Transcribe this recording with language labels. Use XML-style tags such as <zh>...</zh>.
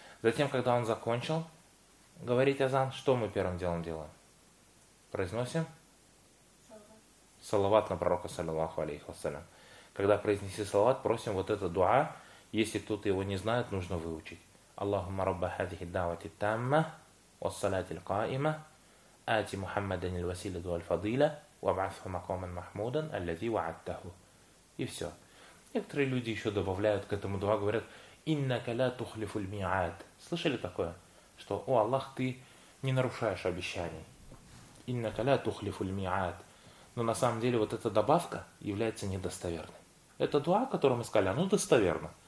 <ru>Затем, когда он закончил говорить азан, что мы первым делом делаем? Произносим салават на пророка, саллиллаху алейхи вассалям. Когда произнеси салават, просим вот это дуа. Если кто-то его не знает, нужно выучить.</ru> <ar>اللهم رب هذه الدعوة التامة والصلاة القائمة، آت محمدا الوسيلة والفضيلة وابعثه مقاما محمودا الذي وعدته.</ar> <ru>И все. Некоторые люди еще добавляют к этому дуа, говорят:</ru> <ar>«Иннака ля тухлифу ль-ми'ад».</ar> <ru>Слышали такое? Что, о Аллах, ты не нарушаешь обещаний.</ru> <ar>«Иннака ля тухлифу ль-ми'ад».</ar> <ru>Но на самом деле вот эта добавка является недостоверной. Это дуа, которую мы сказали, оно достоверно.</ru>